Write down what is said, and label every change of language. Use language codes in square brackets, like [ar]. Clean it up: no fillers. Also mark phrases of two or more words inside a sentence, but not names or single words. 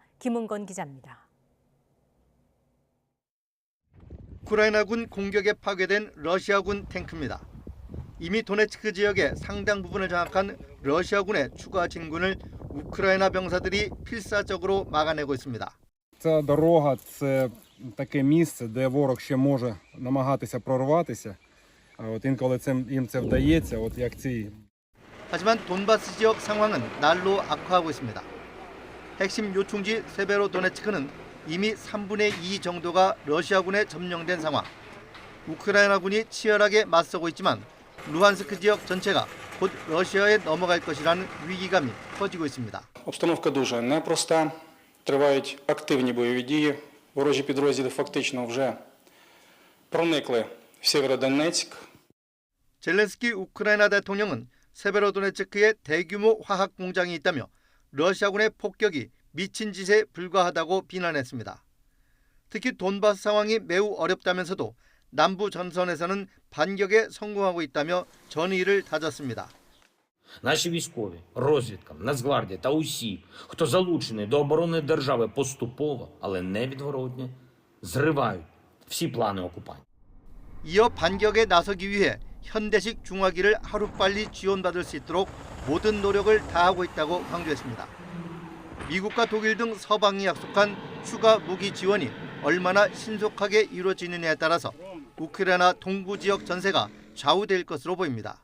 [ko] 김은건 기자입니다. 우크라이나군 공격에 파괴된 러시아군 탱크입니다. 이미 도네츠크 지역의 상당 부분을 장악한 러시아군의 추가 진군을 우크라이나 병사들이 필사적으로 막아내고 있습니다. [uk] Ця дорога – це таке місце, де ворог ще може намагатися прорватися. Інколи їм це вдається, як ці. [ko] 하지만 돈바스 지역 상황은 날로 악화하고 있습니다. 핵심 요충지 세베로도네츠크는 이미 3분의 2 정도가 러시아군에 점령된 상황. 우크라이나군이 치열하게 맞서고 있지만 루한스크 지역 전체가 곧 러시아에 넘어갈 것이라는 위기감이 커지고 있습니다. [uk] Обстановка дуже непроста. Тривають активні бойові дії. Ворожі підрозділи фактично вже проникли в Сєвєродонецьк. [ko] 젤렌스키 우크라이나 대통령은 세베로도네츠크에 대규모 화학 공장이 있다며 러시아군의 폭격이 미친 짓에 불과하다고 비난했습니다. 특히 돈바스 상황이 매우 어렵다면서도 남부 전선에서는 반격에 성공하고 있다며 전의를 다졌습니다. [uk] Наші військові, розвідка, Нацгвардія та усі, хто залучений до оборони держави поступово, але невідворотно, зривають всі плани окупантів. [ko] 이어 반격에 나서기 위해 현대식 중화기를 하루빨리 지원받을 수 있도록 모든 노력을 다하고 있다고 강조했습니다. 미국과 독일 등 서방이 약속한 추가 무기 지원이 얼마나 신속하게 이루어지느냐에 따라서 우크라이나 동부 지역 전세가 좌우될 것으로 보입니다.